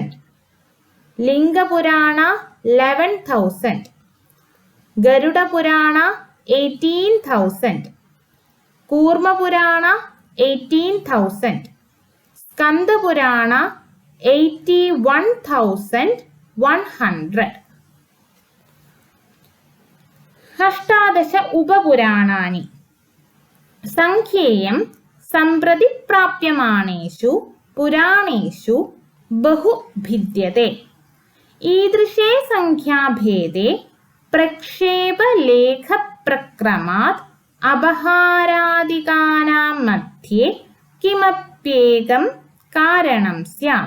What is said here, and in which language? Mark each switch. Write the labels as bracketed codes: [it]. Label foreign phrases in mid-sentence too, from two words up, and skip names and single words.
[sa] Linga Purana 11,000. Garuda Purana 18,000. Kurma Purana 18,000. Skanda Purana 81,100. അഷ്ടാദശ ഉപപുരാണാനി. സംഖ്യേയം സംപ്രതി പ്രാപ്യമാണേഷു പുരാണേഷു ബഹു ഭിദ്യത്തെ. ഈദൃശേ സംഖ്യാഭേദേ പ്രക്ഷേപലേഖപ്രക്രമാത് അപഹാരാദികാനാം മധ്യേ കിമപ്യേകം കാരണം സ്യാത്.